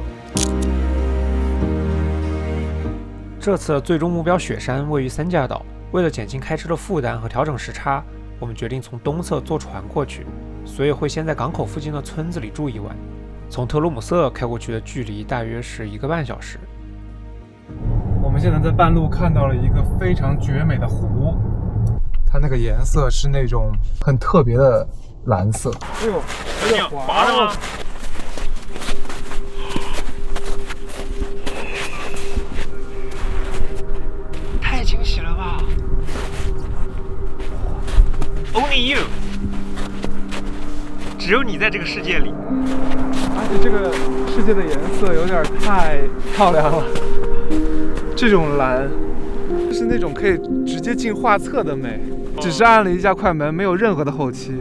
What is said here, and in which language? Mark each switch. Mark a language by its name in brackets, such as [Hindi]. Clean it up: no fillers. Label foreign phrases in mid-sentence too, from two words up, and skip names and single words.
[Chinese] 這次最終目標雪山位於三架島，為了減輕開車的負擔和調整時差，我們決定從東側坐船過去，所以會先在港口附近的村子裡住一晚。從特羅姆瑟開過去的距離大約是1個半小時。我們現在在半路看到了一個非常絕美的湖，它那個顏色是那種很特別的藍色。哎呦，有點滑的嗎？太驚喜了吧 ！ [English] Only you， [Chinese] 只有你在這個世界裡。而且這個世界的顏色有點太漂亮了。這種藍是那種可以直接進畫冊的美，只是按了一下快門，沒有任何的後期，